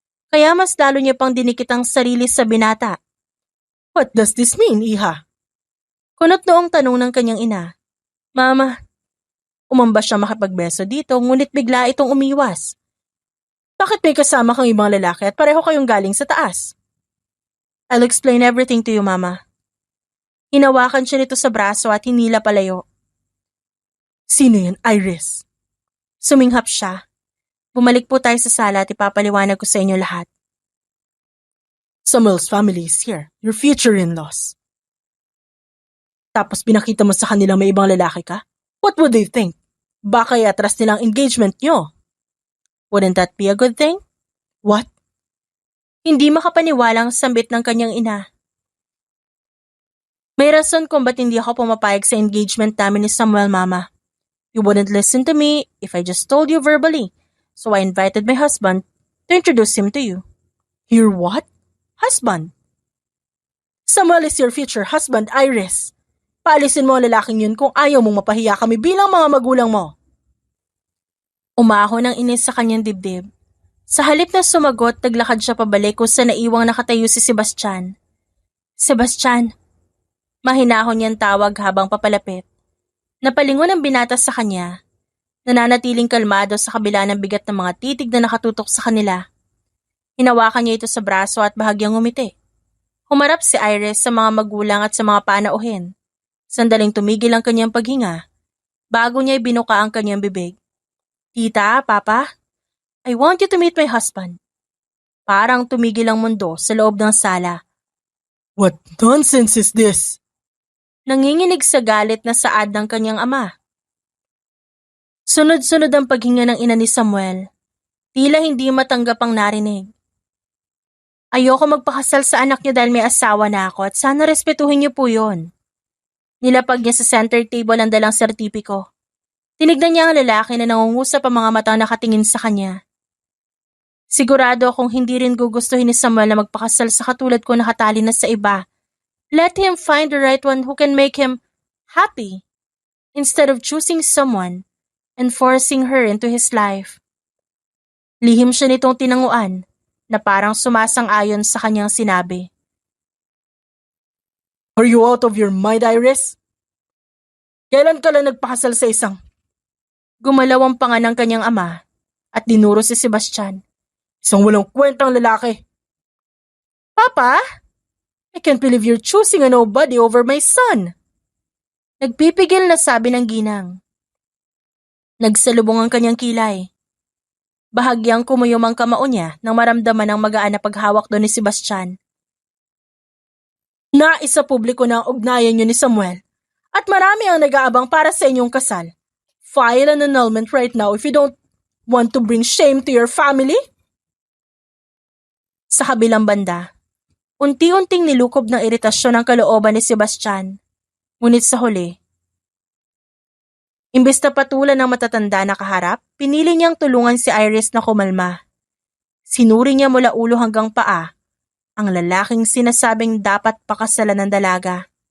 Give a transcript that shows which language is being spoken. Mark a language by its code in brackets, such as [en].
[tl] Kaya mas lalo niya pang dinikit ang sarili sa binata. [en] What does this mean, Iha? [tl] Kunot noong tanong ng kanyang ina. Mama, umamba siya makipagbeso dito ngunit bigla itong umiwas. Bakit may kasama kang ibang lalaki at pareho kayong galing sa taas? [en] I'll explain everything to you, Mama. [tl] Hinawakan siya nito sa braso at hinila palayo. Sino yan, Iris? Suminghap siya. Bumalik po tayo sa sala at ipapaliwanag ko sa inyo lahat. [en] Samuel's family is here, your future in-laws. [tl] Tapos pinakita mo sa kanila may ibang lalaki ka? [en] What would they think? [tl] Baka i-atras nilang engagement nyo. [en] Wouldn't that be a good thing? What? [tl] Hindi makapaniwalang sambit ng kanyang ina. May rason kung ba't hindi ako pumapayag sa engagement namin ni Samuel, Mama. [en] You wouldn't listen to me if I just told you verbally, so I invited my husband to introduce him to you. Your what? Husband? Samuel is your future husband, Iris. [tl] Paalisin mo ang lalaking yun kung ayaw mong mapahiya kami bilang mga magulang mo. Umahon ang inis sa kanyang dibdib. Sa halip na sumagot, naglakad siya pabalik kung saan naiwang nakatayo si Sebastian. Sebastian, mahinahon niyang tawag habang papalapit. Napalingon ang binata sa kanya. Nananatiling kalmado sa kabila ng bigat ng mga titig na nakatutok sa kanila. Hinawakan niya ito sa braso at bahagyang ngumiti. Humarap si Iris sa mga magulang at sa mga panauhin. Sandaling tumigil ang kanyang paghinga. Bago niya ibinuka ang kanyang bibig. [en] Tita, Papa, I want you to meet my husband. [tl] Parang tumigil ang mundo sa loob ng sala. [en] What nonsense is this? [tl] Nanginginig sa galit na saad ng kanyang ama. Sunod-sunod ang paghinga ng ina ni Samuel. Tila hindi matanggap ang narinig. Ayoko magpakasal sa anak niyo dahil may asawa na ako at sana respetuhin niyo po yun. Nilapag niya sa center table ang dalang sertipiko. Tinignan niya ang lalaki na nangungusap ang mga matang nakatingin sa kanya. Sigurado akong hindi rin gugustuhin ni Samuel na magpakasal sa katulad ko nakatali na sa iba. [en] Let him find the right one who can make him happy instead of choosing someone and forcing her into his life. [tl] Lihim siya nitong tinanguan na parang sumasang-ayon sa kanyang sinabi. [en] Are you out of your mind, Iris? [tl] Kailan ka lang nagpakasal sa isang? Gumalaw ang panga ng kanyang ama at dinuro si Sebastian. Isang walang kwentang lalaki. [en] Papa? I can't believe you're choosing a nobody over my son. [tl] Nagpipigil na sabi ng ginang. Nagsalubong ang kanyang kilay. Bahagyang kumuyom ang kamao niya nang maramdaman ang magaan na paghawak doon ni Sebastian. Naisa publiko na ang ugnayan niyo ni Samuel at marami ang nag-aabang para sa inyong kasal. [en] File an annulment right now if you don't want to bring shame to your family. [tl] Sa kabilang banda, unti-unting nilukob ng iritasyon ang kalooban ni Sebastian. Ngunit sa huli, imbes na patulan ng matatanda na kaharap, pinili niyang tulungan si Iris na kumalma. Sinuri niya mula ulo hanggang paa ang lalaking sinasabing dapat pakasalan ng dalaga.